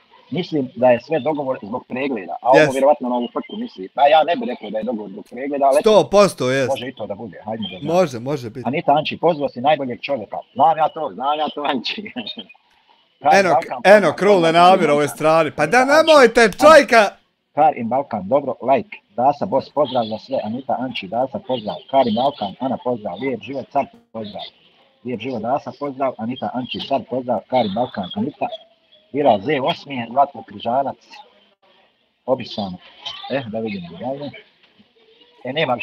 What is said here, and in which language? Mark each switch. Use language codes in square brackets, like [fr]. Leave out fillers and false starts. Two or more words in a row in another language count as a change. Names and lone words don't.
[bs] Mislim da je sve dogovor zbog pregleda, a ovo vjerovatno na ovu frku misli. A ja ne bih rekao da je dogovor zbog pregleda, ali 100% jest. može i to da bude. Hajde da može biti. Anita Anči, pozvao si najboljeg čovjeka. Znam ja to Anči. Eno, Krule namir ove strane. Pa da nemojte čovjeka! Karim Balkan, dobro, like. Dasa, boss, pozdrav za sve. Anita Anči, Dasa, pozdrav. Karim Balkan, Ana, pozdrav. Lijep život, Car, pozdrav. Lijep život, Dasa, pozdrav. Anita Anči, Car, pozdrav. Karim Balkan, Anita. Vira Z8, Zlatko Križanac. Običano. Da vidimo dalje. Nema više.